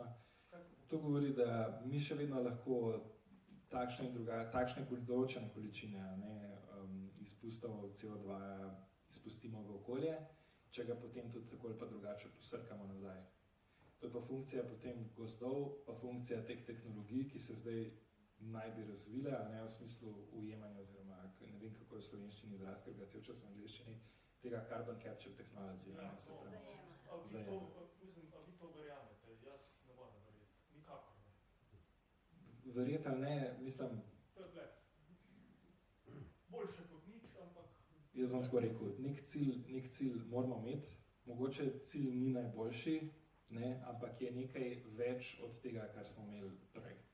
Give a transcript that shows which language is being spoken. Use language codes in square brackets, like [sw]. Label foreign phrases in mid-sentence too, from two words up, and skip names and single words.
[sl] To govori, da mi še vedno lahko takšne določene količine, ne, izpustov CO2 izpustimo v okolje, če ga potem tudi tako ali pa drugače posrkamo nazaj. To je pa funkcija potem gozdov, pa funkcija teh tehnologij, ki se zdaj naj bi razvile, a ne v smislu ujemanja oziroma, ne vem kako je v slovenščini izraz, ker ga cel čas v angleščini, tega [en] carbon capture technology. [sl] Ja, ne, se pravi. A vi to verjamete? Jaz ne moram verjeti. Nikakor ne. Verjeti ali ne, mislim... To je blef. Boljše kot nič, ampak... Jaz bom tako rekel, nek cilj moramo imeti, mogoče cilj ni najboljši, ne, ampak je nekaj več od tega, kar smo imeli prej.